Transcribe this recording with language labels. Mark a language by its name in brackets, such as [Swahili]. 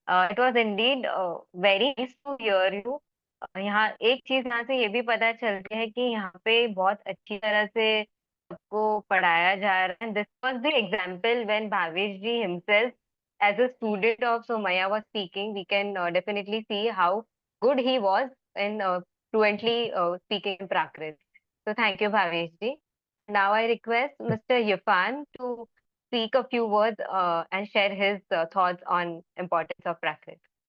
[English] It was indeed very nice to hear you. [Hindi] यहाँ एक चीज यहाँ से ये भी पता चलती है कि यहाँ पे बहुत अच्छी तरह से सबको पढ़ाया जा रहा है. [English] This was the example when Bhavesh ji himself, as a student of Somaya, was speaking. We can definitely see how good he was in fluently speaking in Prakrit. So thank you, Bhavesh ji. Now I request Mr. Yufan to speak a few words and share his thoughts on importance of Prakrit.